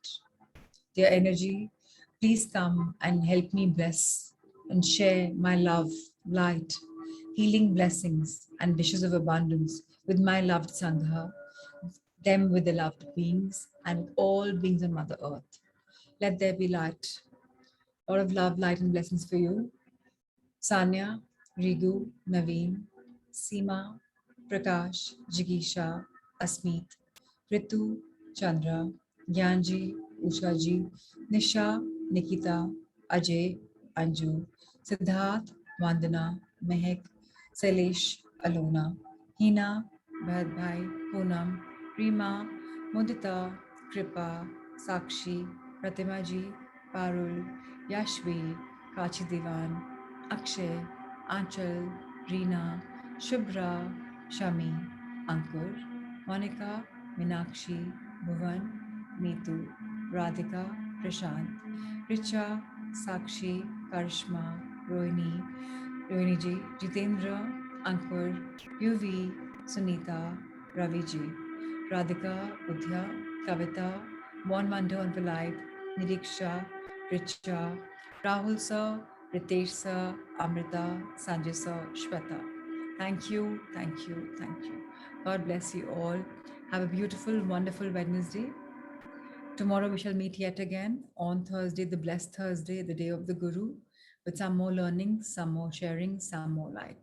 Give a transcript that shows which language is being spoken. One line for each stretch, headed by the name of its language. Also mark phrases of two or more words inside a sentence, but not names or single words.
English: Dear energy, please come and help me bless and share my love, light, healing blessings, and wishes of abundance with my loved Sangha, them with the loved beings, and all beings on Mother Earth. Let there be light, all of love, light, and blessings for you. Sanya, Rigu, Naveen, Seema, Prakash, Jigisha, Asmeet, Ritu, Chandra, Gyanji, Ushaji, Nisha, Nikita, Ajay, Anju, Siddharth, Vandana, Mehak, Sailesh, Alona, Hina, Bhadbhai, Poonam, Rima, Mudita, Kripa, Sakshi, Pratima ji, Parul, Yashvi, Kachi Divan, Akshay, Anchal, Reena, Shubhra, Shami, Ankur, Monica, Minakshi, Bhuvan, Neetu, Radhika, Prashant, Richa, Sakshi, Karishma, Rohini, Rohini ji, Jitendra, Ankur, UV, Sunita, Ravi ji, Radhika, Udhya, Kavita, Mon Mando and Polite, Niriksha, Richa, Rahul sir, Ritesh sir, Amrita, Sanjay sir, Shweta. Thank you, thank you, thank you. God bless you all. Have a beautiful, wonderful Wednesday. Tomorrow we shall meet yet again on Thursday, the blessed Thursday, the day of the Guru, with some more learning, some more sharing, some more light.